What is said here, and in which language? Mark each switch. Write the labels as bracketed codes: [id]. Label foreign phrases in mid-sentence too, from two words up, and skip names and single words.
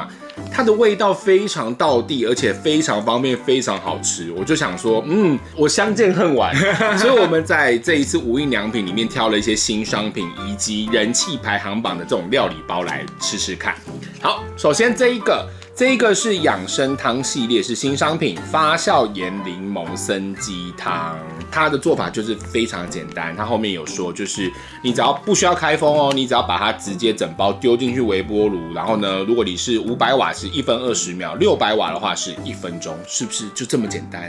[zh] 它的味道非常道地，而且非常方便，非常好吃。我就想說，我相見恨晚。所以我們在這一次無印良品裡面挑了一些新商品，以及人氣排行榜的這種料理包來吃吃看。好，首先這一個是養生湯系列，是新商品發酵鹽檸檬參雞湯。它的做法就是非常簡單，它後面有說，就是你只要不需要開封哦，你只要把它直接整包丟進去微波爐，然後呢，如果你是500瓦是1分20秒，600瓦的話是1分鐘，是不是就這麼簡單？